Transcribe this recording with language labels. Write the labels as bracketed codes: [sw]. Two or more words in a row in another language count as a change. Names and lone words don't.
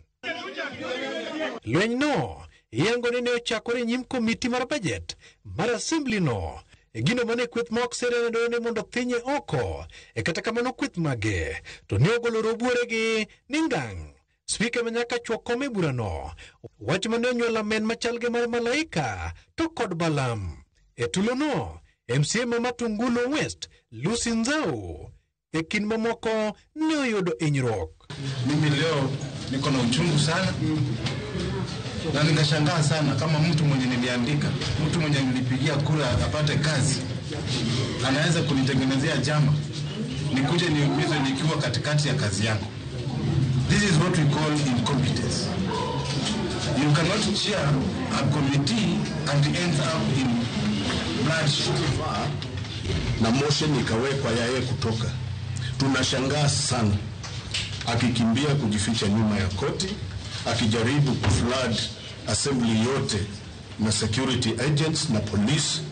[luo] Lweny no iyango ni ne ochakore nyim komiti mar budget mar assembly no gino mane kweth ma ok sere ne mondo thinye oko kata kamano kweth mage to ne ogolo robuoregi ni ngang' spika ma nyaka chwo kom e burano wach mane onyuola men machal gi mar malaika to kod Balam. E tulo no, MCA ma Matungulu West, Lucy Nzau, kin mamoko ne oyudo hinyruok. [sw] Mimi leo niko na uchungu sana na ninashangaa sana kama mtu mwenye niliandika, mtu mwenye nilipigia kura apate kazi, anaweza kunitengenezea jama, nikuje niumizwe nikiwa katikati ya kazi yangu. [en] This is what we call incompetence. You cannot chair a committee and end up in [sw] na motion ikawekwa yaye kutoka. Tunashangaa sana akikimbia kujificha nyuma ya koti, akijaribu kuflood assembly yote na [en] security agents [sw] na police.